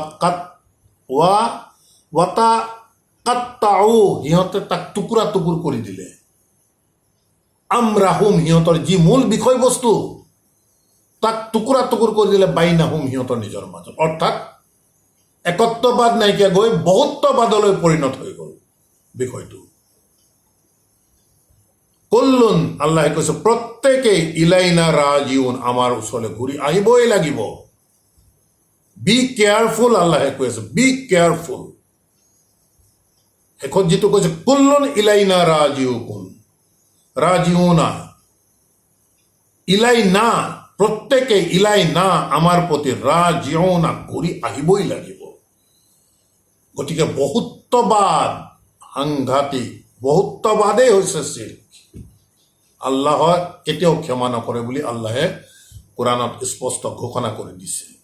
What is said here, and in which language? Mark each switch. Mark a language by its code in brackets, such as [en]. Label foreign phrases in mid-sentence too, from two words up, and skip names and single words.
[as] ওয়াতাকাত্তাউ সিহঁতে তাক টুকুৰা টুকুৰ কৰি দিলে আমরাহুম সিহঁতৰ যি মূল বিষয়বস্তু তাক টুকুৰা টুকুৰ কৰি দিলে বাইনাহুম সিহঁতৰ নিজৰ মাজত অৰ্থাৎ একত্ববাদ নাইকিয়া গৈ বহুত্ববাদলৈ পৰিণত হৈ গ'ল বিষয়টো কুল্লুন আল্লাহে কৈছে প্ৰত্যেকেই [ar] إلينا راجعون [as] আমাৰ ওচৰলৈ ঘূৰি আহিবই লাগিব [en] be careful [as] আল্লাহে কৈছে [en] be careful [as] শেষত যিটো কৈছে [ar] كل إلينا راجعون إلينا [as] প্ৰত্যেকে ইলাইনা আমাৰ প্ৰতি ৰাজিউনা ঘূৰি আহিবই লাগিব গতিকে বহুত্ববাদ সাংঘাতিক বহুত্ববাদেই হৈছে শিৰ্ক আল্লাহ কেতিয়াও ক্ষমা নকৰে বুলি আল্লাহে কোৰআনত স্পষ্ট ঘোষণা কৰি দিছে